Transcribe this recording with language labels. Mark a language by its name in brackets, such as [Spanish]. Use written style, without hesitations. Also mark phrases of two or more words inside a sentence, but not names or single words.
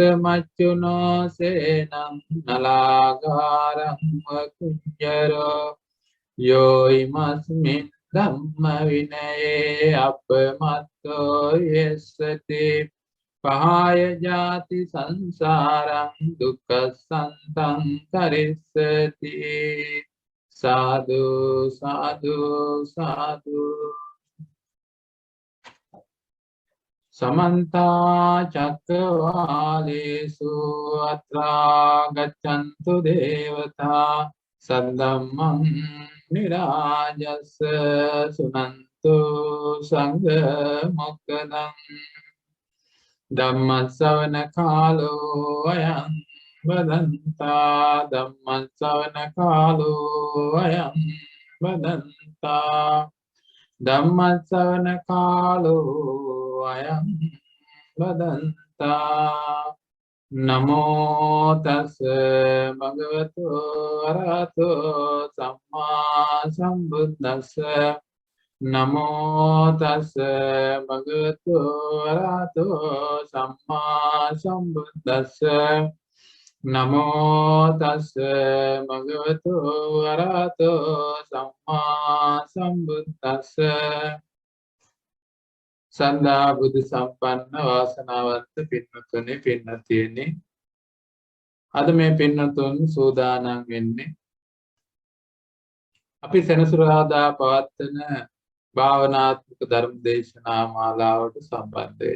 [Pali] මච්චුනෝ සේනං නලාගාරං වකුඤ්ජරෝ යෝයිමස්මින් ධම්ම විනයේ අපමත්තෝ යස්සති පහාය ජාති සංසාරං දුක්ඛසන්තං තරිස්සති සාදු සාදු සාදු සමන්ත චක්කවාලේසු අත්‍රා ගච්ඡන්තු දේවතා සද්දම්මං නිරාජස්ස සුනන්තු සංඝ මොක්ඛදං ධම්ම ශ්‍රවණ කාලෝ අයං වදන්තා ධම්ම ශ්‍රවණ කාලෝ අයං වදන්තා ධම්ම ශ්‍රවණ කාලෝ අයං වදන්තා නමෝ තස් භගවතු අරහතෝ සම්මා සම්බුද්දස්ස නමෝ තස් භගවතු අරහතෝ සම්මා සම්බුද්දස්ස නමෝ තස් භගවතු අරහතෝ සම්මා සම්බුද්දස්ස [Sinhala] සන්දා බුදු සම්පන්න වාසනාවන්ත පින්වතුනි පින්වතියනි අද මේ පින්වතුන් සූදානම් වෙන්නේ අපි සෙනසුරාදා පවත්වන භාවනාත්මක ධර්ම දේශනා මාලාවට සම්බන්ධ වෙන්න.